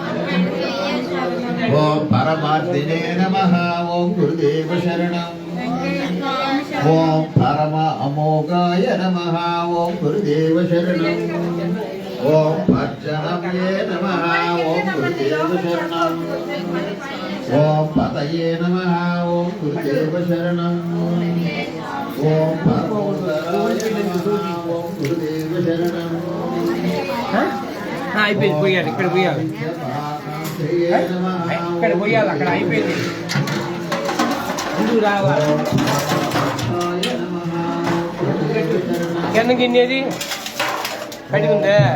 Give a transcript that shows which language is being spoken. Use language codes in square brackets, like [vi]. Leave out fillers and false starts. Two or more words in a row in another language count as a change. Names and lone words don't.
[sa] ओम परमार्थिने नमः ओम गुरुदेव शरणं ओम परम अमोघाय नमः ओम गुरुदेव शरणं ओम पर्जनम्ये नमः ओम गुरुदेव शरणं ओम पतये नमः ओम गुरुदेव शरणं ओम परमोदराय नमः ओम गुरुदेव शरणं [te] అయిపోయింది పోయాలి ఇక్కడ పోయాలి ఇక్కడ పోయాలి అక్కడ అయిపోయింది ముందు రావాలి కిందకి ఇన్నేది కడిగి ఉందే